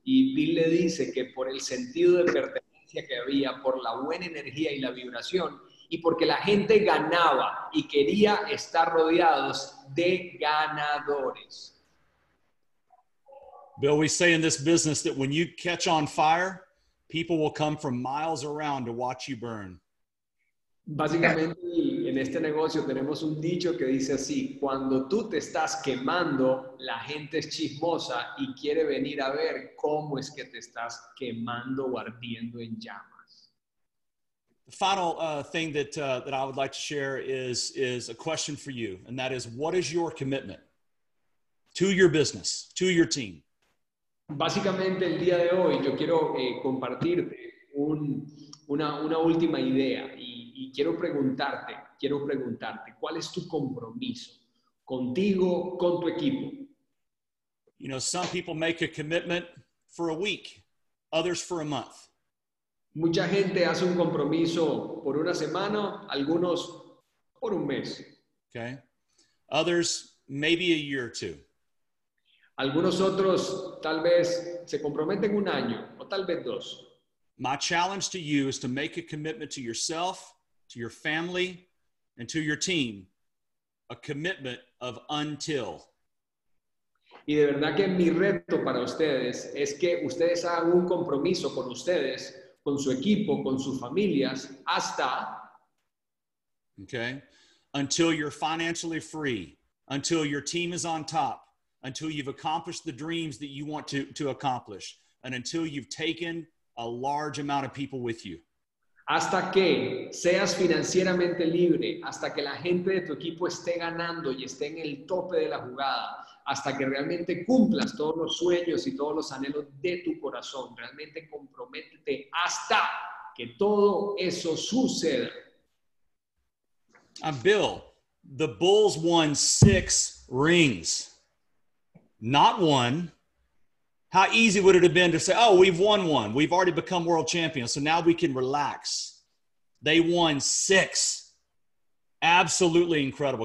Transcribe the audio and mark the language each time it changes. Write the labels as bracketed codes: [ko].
[es] Y Bill le dice que por el sentido de pertenencia que había, por la buena energía y la vibración, y porque la gente ganaba y quería estar rodeados de ganadores. [en] Bill, we say in this business that when you catch on fire, people will come from miles around to watch you burn. [es] Básicamente, en este negocio tenemos un dicho que dice así: cuando tú te estás quemando, la gente es chismosa y quiere venir a ver cómo es que te estás quemando o ardiendo en llamas. [en] The final thing that I would like to share is a question for you, and that is, what is your commitment to your business, to your team? [es] Básicamente, el día de hoy yo quiero compartirte una última idea y quiero preguntarte, ¿cuál es tu compromiso contigo, con tu equipo? [en] You know, some people make a commitment for a week, others for a month. [es] Mucha gente hace un compromiso por una semana, algunos por un mes. [en] Okay. Others, maybe a year or two. [es] Algunos otros tal vez se comprometen un año o tal vez dos. [en] My challenge to you is to make a commitment to yourself, to your family, and to your team, a commitment of until. [es] Y de verdad que mi reto para ustedes es que ustedes hagan un compromiso con ustedes, con su equipo, con sus familias, hasta, [en] okay, until you're financially free, until your team is on top, until you've accomplished the dreams that you want to accomplish, and until you've taken a large amount of people with you. [es] Hasta que seas financieramente libre, hasta que la gente de tu equipo esté ganando y esté en el tope de la jugada, hasta que realmente cumplas todos los sueños y todos los anhelos de tu corazón. Realmente comprométete hasta que todo eso suceda. [en] Bill, the Bulls won 6 rings, not one. How easy would it have been to say, oh, we've won one. We've already become world champions, so now we can relax. They won 6. Absolutely incredible.